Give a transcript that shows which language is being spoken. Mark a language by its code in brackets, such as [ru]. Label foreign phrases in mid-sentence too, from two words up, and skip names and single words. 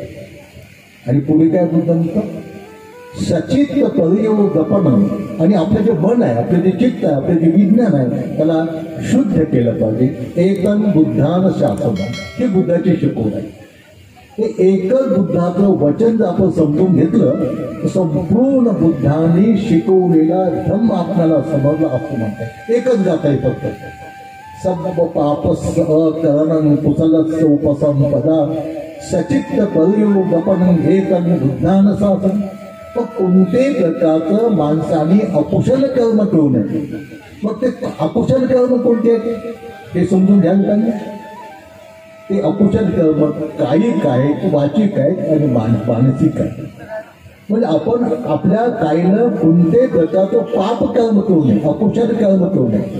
[mr] आणि पुढे काय बुद्ध म्हणतात? [pi] सचित्त परियोगपनं, [mr] आणि आपलं जे मन आहे, आपलं जे चित्त आहे, आपलं जे विज्ञान आहे त्याला शुद्ध केलं पाहिजे. [pi] एकं बुद्धान शासन, [mr] हे बुद्धाची शिकवण आहे. हे एकच बुद्धाचं वचन जर आपण समजून घेतलं तर संपूर्ण बुद्धाने शिकवलेला धम्म आपल्याला समजला असं म्हणतात. एकच गात आहे फक्त. [pi] सब पापस्स अकरणं कुशलस्स उपसंपदा सचित्त परियोगपनं एकं बुद्धान शासन. [mr] मग कोणत्याही प्रकारचं माणसाने अकुशल कर्म करू नये. मग ते अकुशल कर्म कोणते ते समजून घ्यायला पाहिजे. ते अकुशल कर्म कायिक आहे, वाचिक आहे आणि मानसिक आहे. म्हणजे आपण आपल्या कायनं कोणत्याही प्रकारचं पाप कर्म करू नये, अकुशल कर्म करू नये.